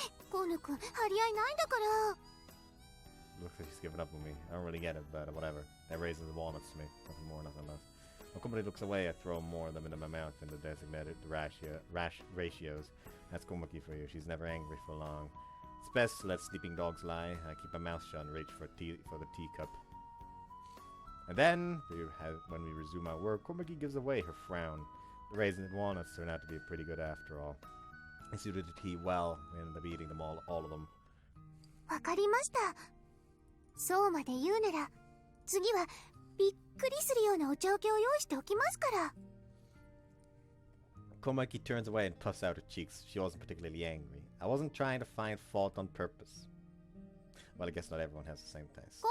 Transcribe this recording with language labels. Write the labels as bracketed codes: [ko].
[ja] 河野くん、張り合いないんだから。 [en] Looks like she's given up on me. I don't really get it, but whatever. They're raisins and walnuts to me. Nothing more, nothing less. When Komaki looks away, I throw more of them into my mouth in the designated ratios. That's Komaki for you. She's never angry for long. It's best to let sleeping dogs lie. I keep my mouth shut and reach for the teacup. And then, when we resume our work, Komaki gives away her frown. The raisins and walnuts turn out to be pretty good after all. I suited the tea well. We ended up eating them all of them. [ja] わかりました。そうまで言うなら、次はびっくりするようなお茶受けを用意しておきますから。 [en] Komaki turns away and puffs out her cheeks. She wasn't particularly angry. I wasn't trying to find fault on purpose. Well, I guess not everyone has the same taste.